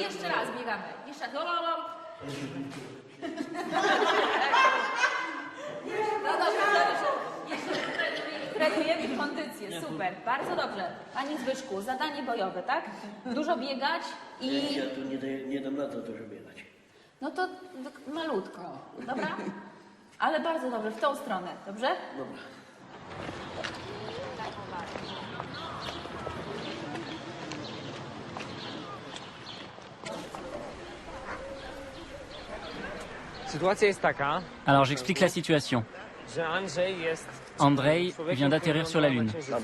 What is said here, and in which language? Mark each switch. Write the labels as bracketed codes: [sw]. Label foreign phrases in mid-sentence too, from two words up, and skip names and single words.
[pl] Jeszcze raz biegamy, jeszcze raz. No dobrze, jeszcze trenujemy kondycję, super, bardzo dobrze. Panie Zbyszku, zadanie bojowe, tak? Dużo biegać i... Ja tu nie dam rady dużo biegać. No to malutko, dobra? Ale bardzo dobrze, w tą stronę, dobrze? Dobra. [fr] Alors j'explique la situation. Andrei vient d'atterrir sur la Lune.